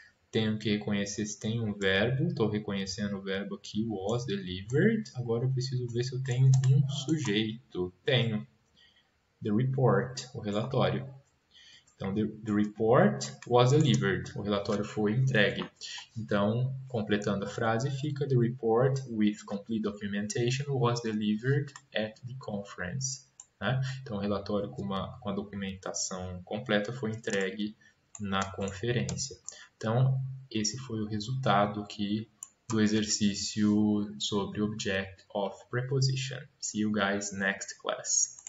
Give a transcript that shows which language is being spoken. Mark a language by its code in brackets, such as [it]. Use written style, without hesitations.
[pt] Tenho que reconhecer se tem um verbo. Estou reconhecendo o verbo aqui, [en] was delivered. [pt] Agora eu preciso ver se eu tenho um sujeito. Tenho. [en] The report, [pt] o relatório. Então, [en] the report was delivered. [pt] O relatório foi entregue. Então, completando a frase, fica [en] the report with complete documentation was delivered at the conference. [pt] Né? Então, o relatório com a documentação completa foi entregue na conferência. Então, esse foi o resultado aqui do exercício sobre Object of Preposition. [en] See you guys next class.